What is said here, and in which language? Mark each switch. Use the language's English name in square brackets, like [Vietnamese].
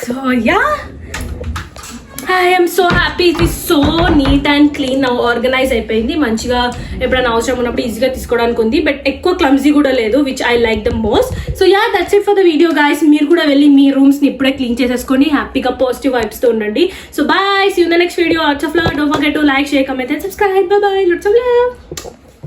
[English] So yeah, I am so happy. It is so neat and clean now, [Telugu] organize అయిపోయింది మంచిగా. ఎప్పుడైనా అవసరం ఉన్నప్పుడు ఈజీగా తీసుకోవడానికి ఉంది. బట్ ఎక్కువ క్లమ్జీ కూడా లేదు, [English] Which I like the most. So yeah, that's it for the video guys. [Telugu] మీరు కూడా వెళ్ళి మీ రూమ్స్ ని ఇప్పుడే క్లీన్ చేసేసుకొని హ్యాపీగా పాజిటివ్ వైబ్స్ తో ఉండండి. [English] So bye, see you in the next video. Lots of love. Don't forget to like, share, comment and subscribe. Bye bye. Lots of love.